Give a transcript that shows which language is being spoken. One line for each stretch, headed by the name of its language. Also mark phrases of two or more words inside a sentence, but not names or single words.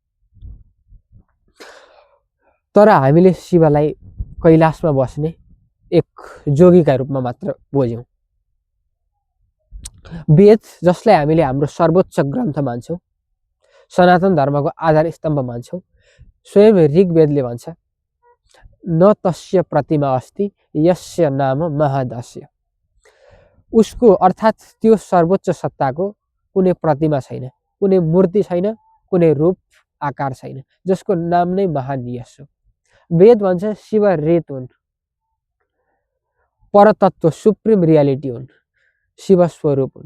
Nepali: तर हामीले शिवलाई कैलाशमा बस्ने एक जोगीका रूपमा मात्र बुझ्यौँ। वेद जसलाई हामीले हाम्रो सर्वोच्च ग्रन्थ मान्छौँ, सनातन धर्मको आधार स्तम्भ मान्छौँ, स्वयं ऋग्वेदले भन्छ
Sanskrit: न तस्य प्रतिमा अस्ति यस्य नाम महादस्य।
Nepali: उसको अर्थात् त्यो सर्वोच्च सत्ताको कुनै प्रतिमा छैन, कुनै मूर्ति छैन, कुनै रूप आकार छैन, जसको नाम नै महान यस हो। वेद भन्छ शिव रेत हुन्, परतत्व
English: supreme reality
Nepali: हुन्, शिव स्वरूप हुन्।